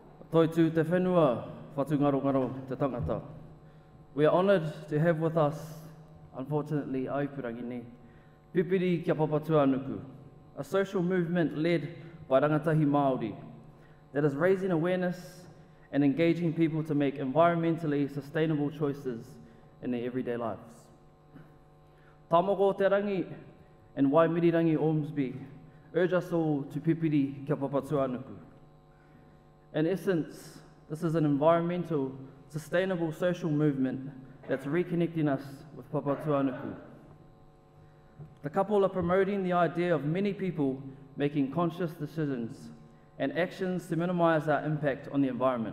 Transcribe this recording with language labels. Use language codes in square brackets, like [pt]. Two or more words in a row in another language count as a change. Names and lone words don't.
[mi] Toi tū te whenua, whatu ngaro te tangata. [en] We are honoured to have with us, unfortunately, [mi] Aipurangi ni, Pipiri kia Papatuanuku, [en] a social movement led by rangatahi Māori that is raising awareness and engaging people to make environmentally sustainable choices in their everyday lives. Tamoko te rangi and Waimirirangi Ormsby urge us all to Pipiri kia Papatuanuku. In essence, this is an environmental, sustainable social movement that's reconnecting us with Papatuanuku. The couple are promoting the idea of many people making conscious decisions and actions to minimise our impact on the environment.